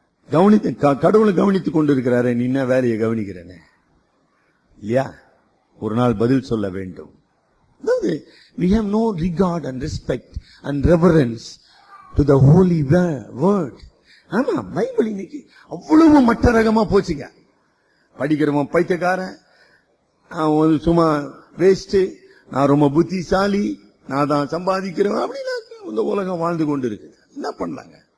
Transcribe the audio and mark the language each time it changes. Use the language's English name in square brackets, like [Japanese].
[Tamil] கடவுளை கவனித்துக் கொண்டிருக்கிறாரு, நீ என்ன வேலையை கவனிக்கிறேன்னு இல்லையா? ஒரு நாள் பதில் சொல்ல வேண்டும். [English] We have no regard and respect and reverence to the holy word. [Tamil] ஆமா, பைபிள் இன்னைக்கு அவ்வளவு மட்ட ரகமா போச்சுங்க. படிக்கிறவன் பைத்தியக்காரன், சும்மா வேஸ்ட், நான் ரொம்ப புத்திசாலி, நான் தான் சம்பாதிக்கிறவன், அப்படின்னா இந்த உலகம் வாழ்ந்து கொண்டு இருக்கு. என்ன பண்ணலாங்க?